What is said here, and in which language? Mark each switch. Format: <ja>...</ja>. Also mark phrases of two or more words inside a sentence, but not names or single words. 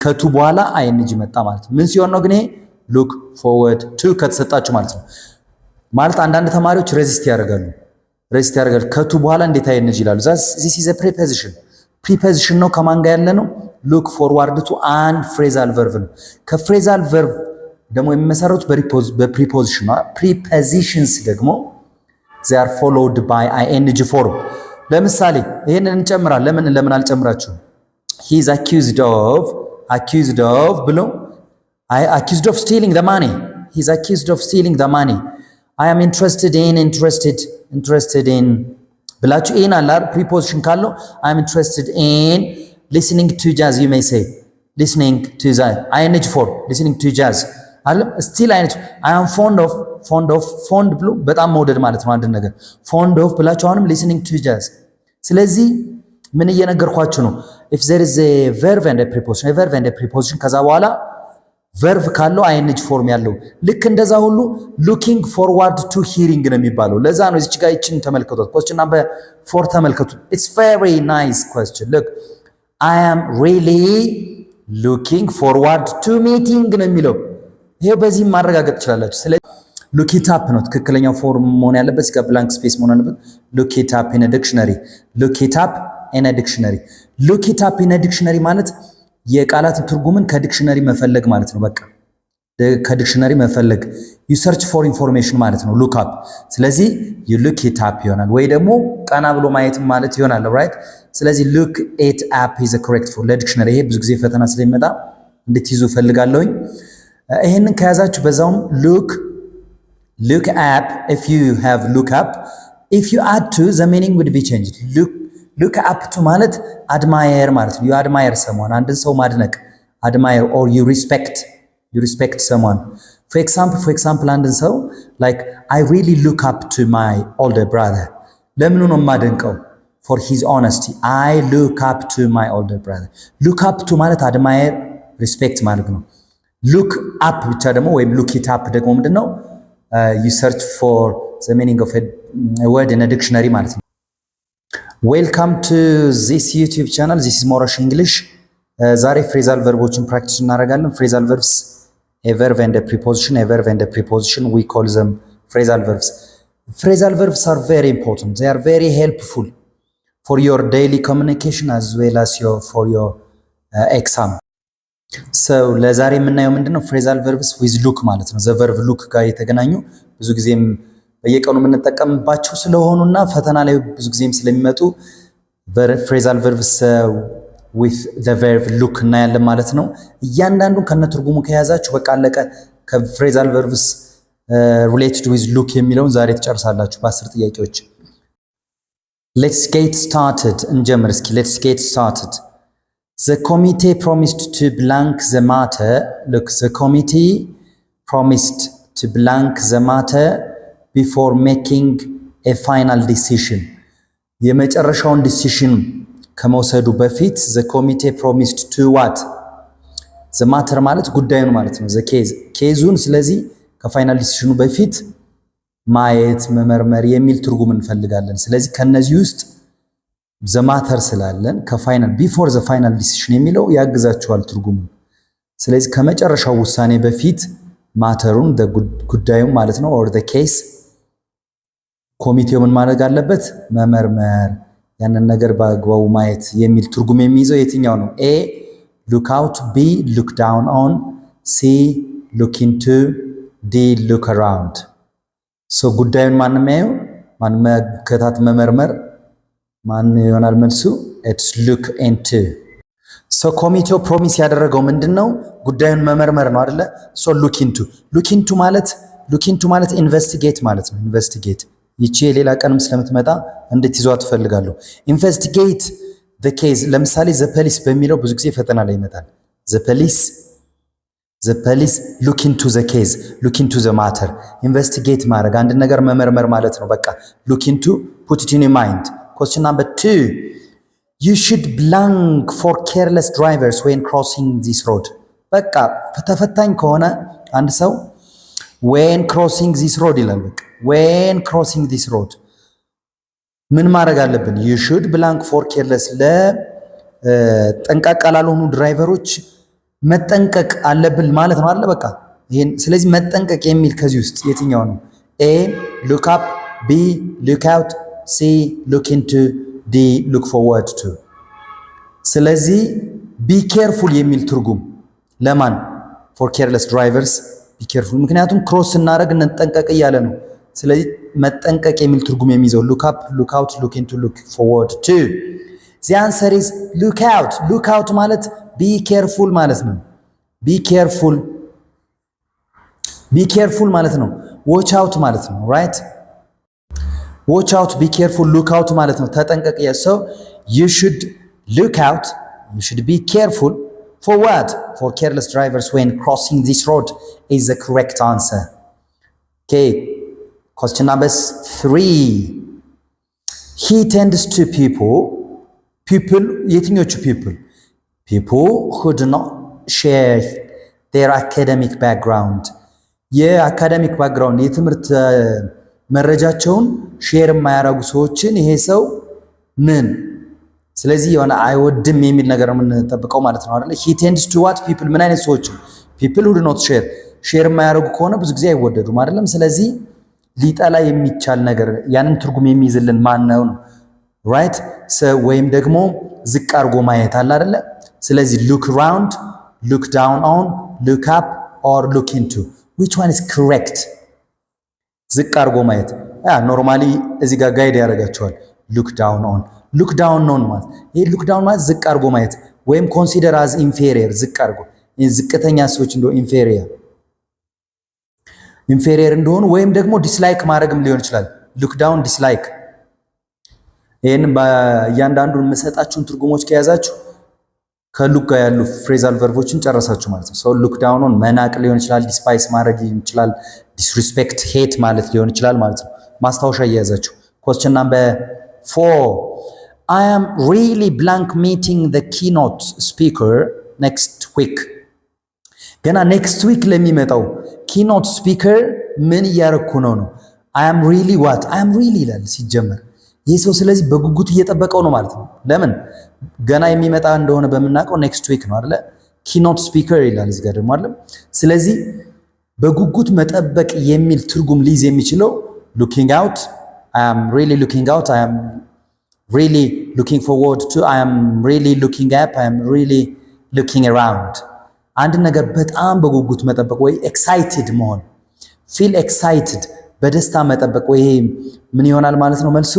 <am>ከቱ በኋላ አይኤንጂ መጣ ማለት ነው። ምን ሲሆን ነው ግን ይሄ</am> <en>look forward to</en> <am>ከተሰጣችሁ ማለት ነው። ማለት አንዳንድ ተማሪዎች ሬዚስት ያደርጋሉ ከቱ በኋላ እንዴት አይኤንጂ ይላሉ።</am> <en>this is a preposition</en> <am>ነው። ከማን ጋር ያለ ነው?</am> <en>look forward to</en> <am>አንድ</am> <en>phrasal verb</en> <am>ነው። ከፍሬዛል ቨርብ ደግሞ የሚመሰረቱት በፕሪፖዚሽን ነው። ፕሪፖዚሽንስ ደግሞ</am> <en>they are followed by ing form።</en> <am>ለምሳሌ ይሄንን እንጨምራለን። ለምን አልጨምራችሁም?</am> <en>he is accused of ብሎ accused of stealing the money። he is accused of stealing the money። I am interested in ብላችሁ in አለ preposition ካለው I am interested in listening to jazz you may say listening to jazz ing form listening to jazz አለም still አይነት I am fond</en> <am>ብሎ በጣም መውደድ ማለት ነው አንድ ነገር</am> <en>fond of</en> <am>ብላችሁ አሁንም</am> <en>listening to jazz።</en> <am>ስለዚህ ምን እየነገርኳችሁ ነው?</am> <en>if there is a verb and a preposition</en> <am>ከዛ በኋላ verb ካለው</am> <en>ing form</en> <am>ያለው ልክ እንደዛ ሁሉ</am> <en>looking forward to hearing</en> <am>ነው የሚባለው። ለዛ ነው እዚች ጋር እቺን ተመልከቱት።</am> <en>question number 4 ተመልከቱ። it's very nice question look I am really looking forward to meeting</en> <am>ነው የሚለው። ይሄ በዚህ ማረጋገጥ ትችላላችሁ። ስለዚህ</am> <en>look it up</en> <am>ነው ትክክለኛው ፎርም መሆን ያለበት። እዚህ ጋር</am> <en>blank space</en> <am>መሆን አለበት።</am> <en>look it up in a dictionary</en> <am>look it up in a dictionary ማለት የቃላትን ትርጉምን ከዲክሽነሪ መፈለግ ማለት ነው። በቃ ከዲክሽነሪ መፈለግ</am> <en>you search for information</en> <am>ማለት ነው look up። ስለዚህ</am> <en>you look it up</en> <am>ይሆናል ወይ ደግሞ ቀና ብሎ ማየት ማለት ይሆናል right። ስለዚህ</am> <en>look it up is a correct for</en> <am>ለዲክሽነሪ። ይሄ ብዙ ጊዜ ፈተና ስለሚመጣ እንድትይዙ ፈልጋለሁኝ። ይሄንን ከያዛችሁ በዛውም</am> <en>look up if you have look up if you add to the meaning would be changed look up to ማለት admire</en> <am>ማለት ነው።</am> <en>you admire someone</en> <am>አንድን ሰው ማድነቅ</am> <en>admire or you respect someone for example</en> <am>አንድን ሰው</am> <en>like I really look up to my older brother</en> <am>ለምኑ ነው ማደንቀው</am> <en>for his honesty I look up to my older brother look up to ማለት admire respect</en> <am>ማለት ነው።</am> <en>look up</en> <am>ብቻ ደግሞ ወይም</am> <en>look it up</en> <am>ደግሞ ምንድነው</am> <en>you search for the meaning of a word in a dictionary</en> <am>ማለት ነው።</am> <en>Welcome to this YouTube channel. This is Morash English.</en> <am>ዛሬ ፍሬዛል ቨርቦችን ፕራክቲስ እናደርጋለን።</am> <en>phrasal verbs a verb and a preposition we call them phrasal verbs. Phrasal verbs are very important. They are very helpful for your daily communication as well as for your exam.</en> <am>So ለዛሬ የምናየው ምንድነው</am> <en>phrasal verbs with look</en> <am>ማለት ነው።</am> <en>the verb look</en> <am>ጋር የተገናኙ ብዙ ጊዜም በየቀኑ የምንጠቀምባቸው ስለሆኑና ፈተና ላይ ብዙ ጊዜም ስለሚመጡ</am> <en>phrasal verbs with the verb look</en> <am>እናያለን ማለት ነው። እያንዳንዱን ከነትርጉሙ ከያዛችሁ በቃ አለቀ። ከ</am> <en>phrasal verbs related with look</en> <am>የሚለውን ዛሬ ትጨርሳላችሁ በ10 ጥያቄዎች።</am> <en>Let's get started</en> <am>እንጀምር እስኪ</am> <en>let's get started. The committee promised to blank the matter. Look, the committee promised to blank the matter before making a final decision.</en> <am>የመጨረሻውን ዲሲሽን ከመውሰዱ በፊት</am> <en>the committee promised to what? the matter</en> <am>ማለት ጉዳዩን ማለት ነው።</am> <en>the case</en> <am>ኬዙን ስለዚህ ከፋይናል ዲሲሽኑ በፊት ማየት መመርመር የሚል ትርጉም እንፈልጋለን። ስለዚህ ከነዚህ ውስጥ</am> <en>the matter</en> <am>ስላለን ከፋይናል</am> <en>before the final decision</en> <am>የሚለው ያግዛችኋል ትርጉሙ። ስለዚህ ከመጨረሻው ውሳኔ በፊት ማተሩን ጉዳዩ ማለት ነው</am> <en>or the case</en> <am>ኮሚቴው ምን ማድረግ አለበት? መመርመር ያንን ነገር በአግባቡ ማየት የሚል ትርጉም የሚይዘው የትኛው ነው?</am> <en>A look out B look down on C look into D look around። so</en> <am>ጉዳዩን ማን የሚያየው ማን መከታት መመርመር ማን ይሆናል መልሱ?</am> <en>it's look into።</en> <am>so ኮሚቴው ፕሮሚስ ያደረገው ምንድነው? ጉዳዩን መመርመር ነው አይደለ? so</am> <en>look into</en> <am>ማለት ኢንቨስቲጌት ማለት ነው። ኢንቨስቲጌት ይቺ ሌላ ቀንም ስለምትመጣ እንድትይዟት ፈልጋለሁ። ኢንቨስቲጌት</am> <en>the case</en> <am>ለምሳሌ</am> <en>the police</en> <am>በሚለው ብዙ ጊዜ ፈተና ላይ ይመጣል።</am> <en>the police look into the case look into the matter</en> <am>ኢንቨስቲጌት ማድረግ አንድ ነገር መመርመር ማለት ነው። በቃ</am> <en>look into put it in your mind. Question number 2 you should blank for careless drivers when crossing this road.</en> <am>በቃ ተፈታኝ ከሆነ አንድ ሰው</am> <en>when crossing this road</en> <am>ይላል። በቃ</am> <en>when crossing this road</en> <am>ምን ማድረግ አለብን?</am> <en>you should blank for careless</en> <am>ለጠንቃቃ ላልሆኑ ድራይቨሮች መጠንቀቅ አለብን ማለት ነው አይደል? በቃ ይሄን ስለዚህ መጠንቀቅ የሚል ከዚህ ውስጥ የትኛው ነው?</am> <en>ኤ look up፣ ቢ look out፣ ሲ look into፣ ዲ look forward to። ስለዚህ be careful</en> <am>የሚል ትርጉም ለማን?</am> <en>for careless drivers be careful።</en> <am>ምክንያቱም ክሮስ ስናደርግ እንጠንቀቅ እያለ ነው። ስለዚህ መጠንቀቅ የሚል ትርጉም የሚይዘው</am> <en>look up፣ look out፣ look into፣ look forward to። the answer is look out። look out ማለት be careful</en> <am>ማለት ነው።</am> <en>be careful</en> <am>ማለት ነው።</am> <en>watch out</en> <am>ማለት ነው።</am> <en>right watch out፣ be careful፣ look out</en> <am>ማለት ነው። ተጠንቀቅ።</am> <en>so you should look out፣ you should be careful for what? for careless drivers when crossing this road is the correct answer. Okay, question number 3. he tends to people</en> <am>የትኞቹ</am> <en>people who do not share their academic background</en> <am>የአካዳሚክ ባክግራውንድ የትምህርት መረጃቸውን ሼር የማያደርጉ ሰዎችን ይሄ ሰው ምን ስለዚህ የሆነ አይወድም የሚል ነገር የምንጠብቀው ማለት ነው አይደል?</am> <en>he tends to what people</en> <am>ምን አይነት ሰዎች</am> <en>people who do not share</en> <am>የማያደርጉ ከሆነ ብዙ ጊዜ አይወደዱም አይደለም? ስለዚህ ሊጠላ የሚቻል ነገር ያንን ትርጉም የሚይዝልን ማን ነው? right ወይም ደግሞ ዝቅ አድርጎ ማየት አለ አይደለ?</am> <en>ስለዚህ look around፣ look down on፣ look up or look into which one is correct?</en> <am>ዝቅ አድርጎ ማየት ኖርማሊ እዚህ ጋር ጋይድ ያደርጋቸዋል።</am> <en>look down on</en> <am>ማለት ይሄ</am> <en>look down</en> <am>ማለት ዝቅ አድርጎ ማየት ወይም</am> <en>consider as inferior</en> <am>ዝቅ አድርጎ ዝቅተኛ ሰዎች እንደው inferior እንደሆኑ ወይም ደግሞ dislike ማድረግም ሊሆን ይችላል።</am> <en>look down dislike</en> <am>ይሄን በእያንዳንዱን የምሰጣችሁን ትርጉሞች ከያዛችሁ ከሉክ ጋር ያሉ ፍሬዛል ቨርቦችን ጨረሳችሁ ማለት ነው። ሰው</am> <en>look down on</en> <am>መናቅ ሊሆን ይችላል፣ ዲስፓይስ ማድረግ ሊሆን ይችላል፣</am> <en>disrespect hate</en> <am>ማለት ሊሆን ይችላል ማለት ነው። ማስታወሻ እየያዛችሁ</am> <en>question number 4 I am really blank meeting the keynote speaker next week።</en> <am>ገና</am> <en>next week</en> <am>ለሚመጣው</am> <en>keynote speaker</en> <am>ምን እያረኩ ነው?</am> <en>I am really what? I am really</en> <am>ይላል ሲጀመር ይህ ሰው ስለዚህ በጉጉት እየጠበቀው ነው ማለት ነው። ለምን ገና የሚመጣ እንደሆነ በመናቀው</am> <en>next week</en> <am>ነው አይደለ?</am> <en>keynote speaker</en> <am>ይላል እዚህ ጋር ደግሞ አይደል? ስለዚህ በጉጉት መጠበቅ የሚል ትርጉም ሊይዝ የሚችለው</am> <en>looking out፣ I am really looking out፣ I am really looking forward to፣ I am really looking up፣ I am really looking around።</en> <am>አንድ ነገር በጣም በጉጉት መጠበቅ ወይ ኤክሳይትድ መሆን</am> <en>feel excited</en> <am>በደስታ መጠበቅ ወይ ምን ይሆናል ማለት ነው መልሱ?</am>